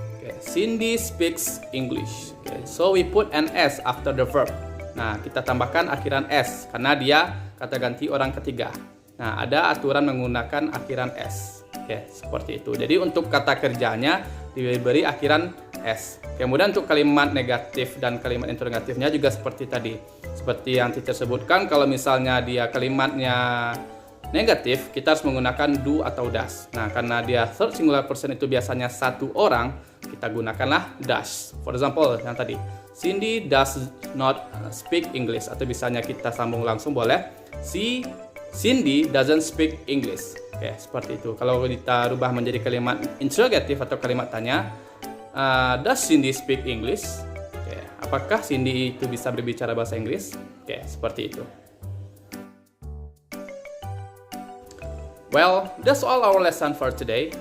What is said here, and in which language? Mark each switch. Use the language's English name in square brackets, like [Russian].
[English] Okay, Cindy speaks English. Okay, so we put an s after the verb. [Indonesian] Nah, kita tambahkan akhiran s karena dia kata ganti orang ketiga. Nah, ada aturan menggunakan akhiran s. Oke, seperti itu. Jadi untuk kata kerjanya diberi akhiran S. Kemudian untuk kalimat negatif dan kalimat interrogatifnya juga seperti tadi. Seperti yang teacher sebutkan, kalau misalnya dia kalimatnya negatif, kita harus menggunakan do atau does. Nah, karena dia third singular person itu biasanya satu orang, kita gunakanlah does. [English] For example, [Indonesian] yang tadi, [English] Cindy does not speak English. [Indonesian] Atau misalnya kita sambung langsung boleh, [English] Cindy doesn't speak English. [Indonesian] Oke, seperti itu. Kalau kita rubah menjadi kalimat interrogatif atau kalimat tanya, [English] does Cindy speak English? [Indonesian] Oke, apakah Cindy itu bisa berbicara bahasa Inggris? Oke, seperti itu. [English] Well, that's all our lesson for today.